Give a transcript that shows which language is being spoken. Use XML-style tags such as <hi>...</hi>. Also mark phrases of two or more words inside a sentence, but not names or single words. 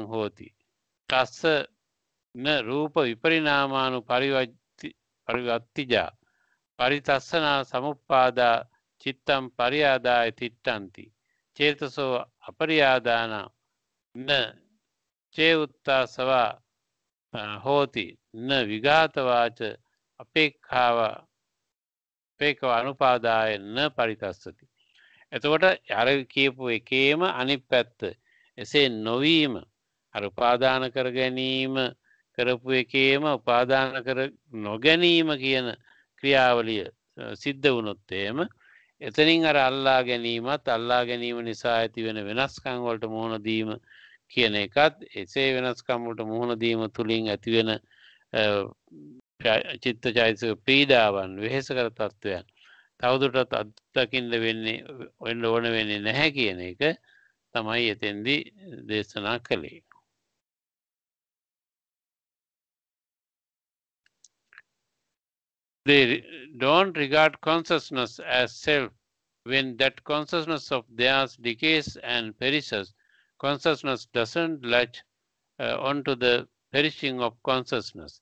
<pi>හෝති තස්ස න රූප විපරිණාමානු පරිවත්තිජා පරිතස්සනා සමුප්පාදා චිත්තං පරියාදාය තිට්ඨಂತಿ චේතසෝ අපරියාදාන න චේඋත්තා සවා හෝති න විඝාතවාච අපේක්ඛව අනුපාදාය න පරිතස්සති.</pi> <si>එතකොට අර කියපු එකේම අනිත් පැත්ත එසේ නොවීම අර උපාදාන කර ගැනීම කරපු එකේම උපාදාන කර නොගැනීම කියන ක්‍රියාවලිය සිද්ධ වුණොත් එහෙම එතනින් අර අල්ලා ගැනීමත් අල්ලා ගැනීම නිසා ඇති වෙන වෙනස්කම් වලට මුහුණ දීම කියන එකත් එසේ වෙනස්කම් වලට මුහුණ දීම තුලින් ඇති වෙන චිත්තචෛතසික පීඩාවන් වෙහෙසකර තත්වයන් තවදුරටත් අත්දකින්න වෙන්න ඕන වෙන්නේ නැහැ කියන එක තමයි එතෙන්දී දේශනා කළේ.</si> <en>They don't regard consciousness as self. When that consciousness of theirs decays and perishes, consciousness doesn't latch onto the perishing of consciousness.</en>